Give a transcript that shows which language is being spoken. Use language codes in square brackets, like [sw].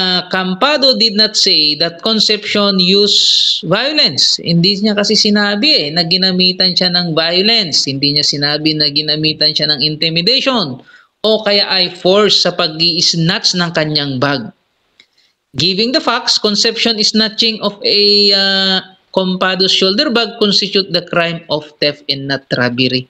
[en] Campado did not say that Concepcion used violence. [tl] Hindi niya kasi sinabi na ginamitan siya ng violence. Hindi niya sinabi na ginamitan siya ng intimidation o kaya ay force sa pag-i-snatch ng kanyang bag. [en] Giving the facts, Concepcion snatching of a Compado's shoulder bag constitute the crime of theft and not robbery.